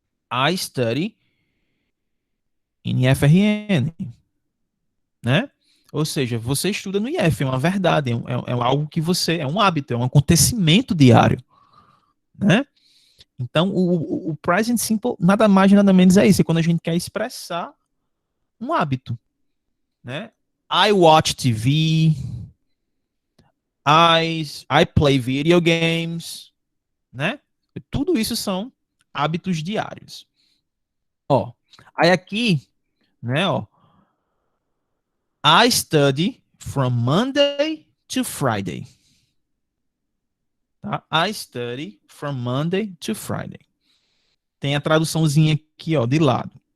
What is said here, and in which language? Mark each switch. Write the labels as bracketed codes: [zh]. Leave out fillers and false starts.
[en] I study in IFRN, né? [pt] Ou seja, você estuda no IF, é uma verdade, é algo que é um hábito, é um acontecimento diário, né? Então, o present simple nada mais nada menos é isso, é quando a gente quer expressar um hábito, né? [en] I watch TV, I play video games, né? [pt] Tudo isso são hábitos diários. Ó, aí aqui, né, ó, [en] I study from Monday to Friday. [pt] Tá? [en] I study from Monday to Friday. [pt] Tem a traduçãozinha aqui, ó, de lado.